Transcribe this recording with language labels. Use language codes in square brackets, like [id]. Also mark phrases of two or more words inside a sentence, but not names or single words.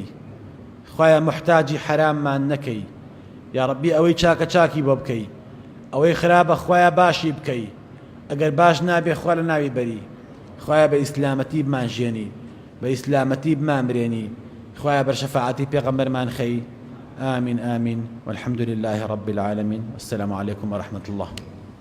[ckb] خوایە محتاجی حەراممان نەکەی. [ar] یا ربی [ckb] ئەوەی چاکە چاکی بۆ بکەی، ئەوەی خراپە خوایە باشی بکەی. ئەگەر باش نابێ خوا لە ناوی بەری. خوایە بە ئیسلامەتی بمانژێنی، بە ئیسلامەتی بمانبرێنی. خوایە بەر شەفاعەتی پێغەمبەرمان خەی. [ar] آمين آمين والحمد لله رب العالمين والسلام عليكم ورحمة الله.